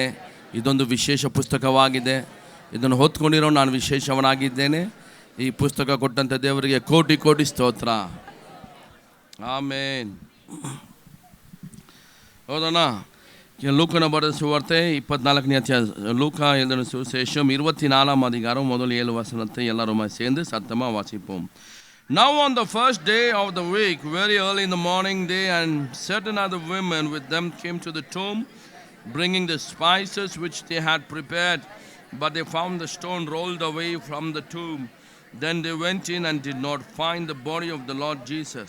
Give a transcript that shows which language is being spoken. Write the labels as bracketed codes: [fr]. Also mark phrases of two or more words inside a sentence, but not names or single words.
[kn] ಇದೊಂದು ವಿಶೇಷ ಪುಸ್ತಕವಾಗಿದೆ. ಇದನ್ನು ಹೊತ್ಕೊಂಡಿರೋ ನಾನು ವಿಶೇಷವನಾಗಿದ್ದೇನೆ. ಈ ಪುಸ್ತಕ ಕೊಟ್ಟಂಥ ದೇವರಿಗೆ ಕೋಟಿ ಕೋಟಿ ಸ್ತೋತ್ರ. ಆಮೇನ್. ಹೌದಣ್ಣ. ಲೂಕನ ಬರೆದ ಸುವಾರ್ತೆ 24ನೇ ಅಧ್ಯಾಯ. [ta] ಲೂಕ எழுதின சுவிசேஷம் 24ஆம் அதிகாரம் முதல் 7 வசனத்தை எல்லாரும் சேர்ந்து சத்தமா வாசிப்போம். [en] Now on the first day of the week, very early in the morning, they and certain other women with them came to the tomb, bringing the spices which they had prepared, but they found the stone rolled away from the tomb. Then they went in and did not find the body of the Lord Jesus.